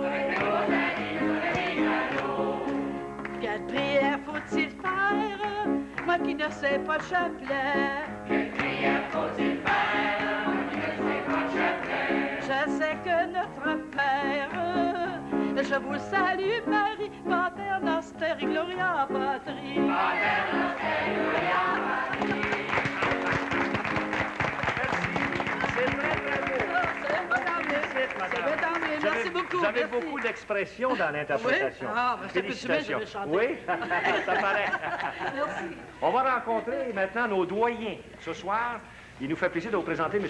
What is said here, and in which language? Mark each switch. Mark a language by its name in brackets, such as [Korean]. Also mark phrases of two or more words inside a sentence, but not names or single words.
[French] Avec mes beaux habits, je serais mise à l'eau. Quelle prière faut-il faire, moi qui ne sais pas le chapelet? Quelle prière faut-il faire, moi qui ne sais pas le chapelet? Je sais que notre Père, je vous salue Marie, Pater Noster et Gloria Patri. Pater Noster et Gloria Patri. C'est très, très beau. Merci beaucoup. Vous avez merci. beaucoup d'expression dans l'interprétation. Oui? Ah, ben, ça peut Félicitations. bien, je vais chanter. Oui, ça paraît. Merci. On va rencontrer maintenant nos doyens. Ce soir, il nous fait plaisir de vous présenter M.